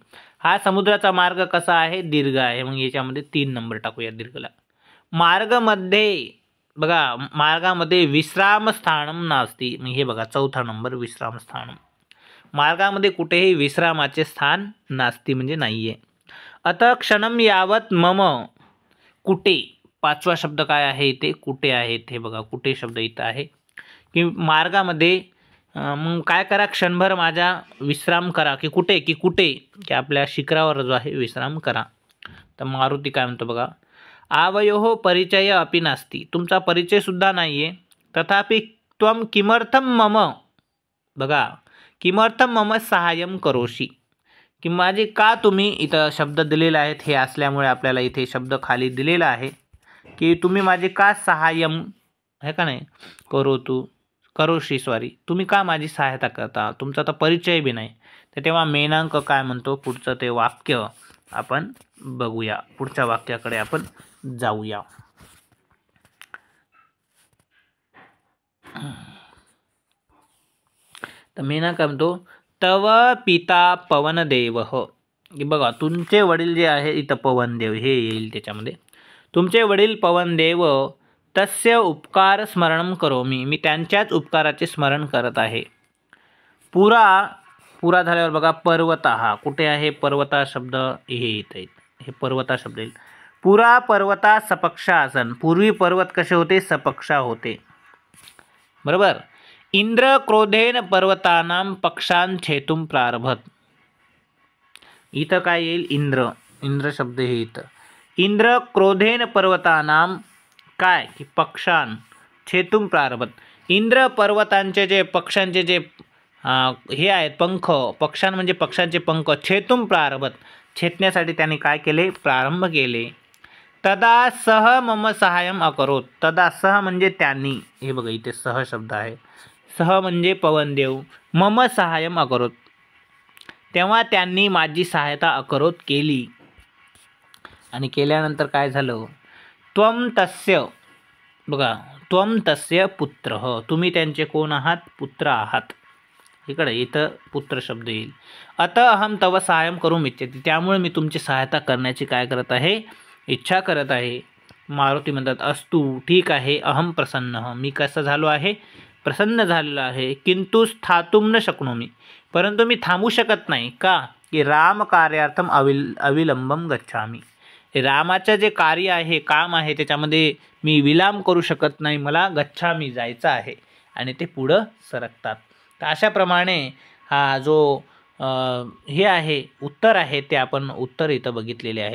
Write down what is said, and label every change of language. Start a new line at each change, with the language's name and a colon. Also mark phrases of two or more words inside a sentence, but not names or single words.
Marathi: हा समुद्राचा मार्ग कसा आहे, दीर्घ आहे. मग याच्यामध्ये 3 नंबर टाकूया दीर्घला. मार्गमध्ये बघा, मार्गामध्ये
Sanskrit: विश्रामस्थानम नास्ती.
Marathi: मग हे बघा 4था नंबर, विश्रामस्थानम. मार्गामध्ये कुठेही विश्रामाचे स्थान नास्ती म्हणजे नाहीये.
Sanskrit: अत क्षणम यावत मम,
Marathi: कुठे, 5वा शब्द काय आहे इथे, कुठे आहेत. हे बघा कुठे शब्द इथं आहे. की मार्गामध्ये मग काय करा, क्षणभर माझा विश्राम करा. की कुठे, की आपल्या शिखरावर जो आहे विश्राम करा. तर मारुती काय म्हणतो बघा,
Sanskrit: आवयोः परिचय अपि नास्ति,
Marathi: तुमचा परिचय सुद्धा नाहीये.
Sanskrit: तथापि त्वं किमर्थम मम, बघा किमर्थम मम सहाय्यम करोषि,
Marathi: की माझे का तुम्ही, इथं शब्द दिलेले आहेत, हे असल्यामुळे आपल्याला इथे शब्द खाली दिलेला आहे की तुम्ही माझे का सहाय्यम, है का नाही, करोषी सॉरी, तुम्ही का माझी सहायता करता, तुमचा तर परिचय बी नाही. तर तेव्हा मेनांक काय म्हणतो, पुढचं ते वाक्य आपण बघूया, पुढच्या वाक्याकडे आपण जाऊया. तर मेनांक म्हणतो,
Sanskrit: तव पिता पवनदेव,
Marathi: की बघा तुमचे वडील जे आहे इथं पवनदेव हे येईल त्याच्यामध्ये. तुमचे वडील
Sanskrit: पवनदेव, तस्य उपकार स्मरणम करोमी,
Marathi: मी त्यांच्याच उपकाराचे स्मरण करत आहे. पुरा झाल्यावर बघा पर्वता, हा कुठे आहे, पर्वता शब्द हे येत, हे पर्वता शब्द येईल.
Sanskrit: पुरा पर्वता सपक्षा आसन,
Marathi: पूर्वी पर्वत कसे होते, सपक्षा होते, बरोबर.
Sanskrit: इंद्र क्रोधेन पर्वतानां पक्षान छेतुम प्रारभत,
Marathi: इथं काय येईल, इंद्र शब्द हे इथं.
Sanskrit: इंद्र क्रोधेन पर्वतानां
Marathi: काय, की
Sanskrit: पक्षान छेतुम प्रारभत,
Marathi: इंद्र पर्वतांचे जे पक्षांचे जे हे आहेत पंख, पक्षान म्हणजे पक्षांचे पंख,
Sanskrit: छेतुम प्रारभत,
Marathi: छेदण्यासाठी त्यांनी काय केले, प्रारंभ केले.
Sanskrit: तदा सह मम सहाय्यम अकरोत, तदा सह
Marathi: म्हणजे त्यांनी, हे बघा इथे सह शब्द आहे, सह म्हणजे पवनदेव,
Sanskrit: मम सहाय्यम अकरोत,
Marathi: तेव्हा त्यांनी माझी सहायता अकरोत केली. आणि केल्यानंतर काय झालं,
Sanskrit: त्वम तस्य,
Marathi: बघा
Sanskrit: त्वम तस्य पुत्र,
Marathi: तुम्ही त्यांचे कोण आहात, पुत्र आहात. इकडे इथं पुत्र शब्द येईल.
Sanskrit: अत अहम तव सहाय्यम
Marathi: करून इच्छति, त्यामुळे मी तुमची सहायता करण्याची काय करत आहे, इच्छा करत आहे. मारुती म्हणतात अस्तु, ठीक आहे.
Sanskrit: अहम प्रसन्न,
Marathi: मी कसं झालो आहे, प्रसन्न झालेलो आहे.
Sanskrit: किंतु स्थातुम न शक्नोमी,
Marathi: परंतु मी थांबू शकत नाही. का की
Sanskrit: राम कार्यार्थम अविलंबम गच्छामी,
Marathi: रामाचं जे कार्य आहे, काम आहे, त्याच्यामध्ये मी विलंब करू शकत नाही. मला गच्छामी जायचं आहे आणि ते पुढं सरकतात. तर अशाप्रमाणे हा जो हे आहे उत्तर आहे ते आपण उत्तर इथं बघितलेले आहेत.